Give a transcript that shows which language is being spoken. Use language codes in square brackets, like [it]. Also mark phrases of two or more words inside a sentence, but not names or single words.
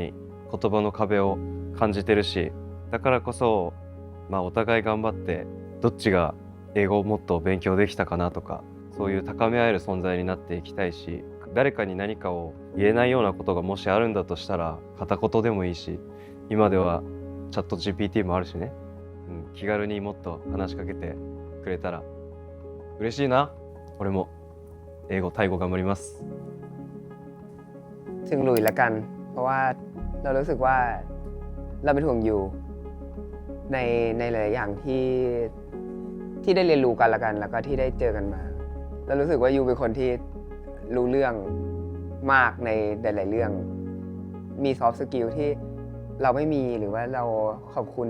[ja] に言葉の壁を感じてるし、だからこそ、お互い頑張ってどっちが英語をもっと勉強できたかなとか、そういう高め合える存在になっていきたいし、誰かに何かを言えないようなことがもしあるんだとしたら片言でもいいし、今ではチャット GPT もあるしね、気軽にもっと話しかけてくれたら嬉しいな。俺も英語タイ語頑張ります。 [th] ถึงลุยละกันเพราะว่าเรารู้สึกว่าเราเป็นห่วงอยู่ในหลายอย่างที่ได้เรียนรู้กันละกันแล้วก็ที่ได้เจอกันมาเรารู้สึกว่ายูเป็นคนที่รู้เรื่องมากในหลายๆเรื่องมีซอฟต์สกิลที่เราไม่มีหรือว่าเราขอบคุณ